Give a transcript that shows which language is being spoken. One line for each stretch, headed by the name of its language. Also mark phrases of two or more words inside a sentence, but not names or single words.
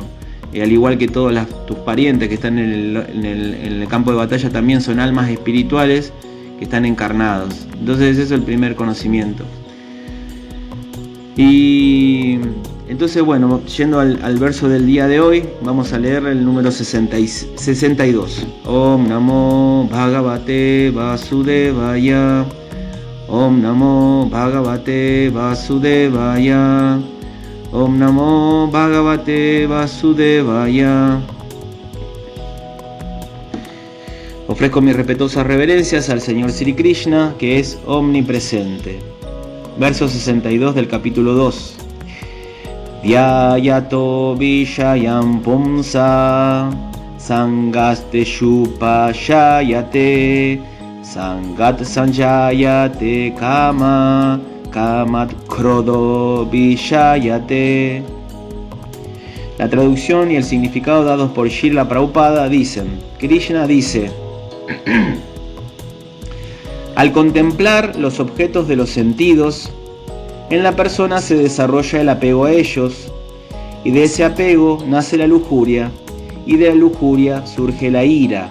Spanish: Al igual que todos tus parientes que están en el campo de batalla, también son almas espirituales que están encarnados. Entonces ese es el primer conocimiento. Y entonces, bueno, yendo al verso del día de hoy, vamos a leer el número 62.
Sanskrit: Om Namo Bhagavate Vasudevaya. Om Namo Bhagavate Vasudevaya. Om Namo Bhagavate Vasudevaya.
Spanish: Ofrezco mis respetuosas reverencias al Señor Sri Krishna, que es omnipresente. Verso 62 del capítulo 2.
Sanskrit: Dhyayato Vishayam Pumsa Sangaste Shupashayate Sangat Sanjayate Kama Kamat Krodo Vishayate.
Spanish: La traducción y el significado dados por Srila Prabhupada dicen: Krishna dice: al contemplar los objetos de los sentidos, en la persona se desarrolla el apego a ellos, y de ese apego nace la lujuria, y de la lujuria surge la ira.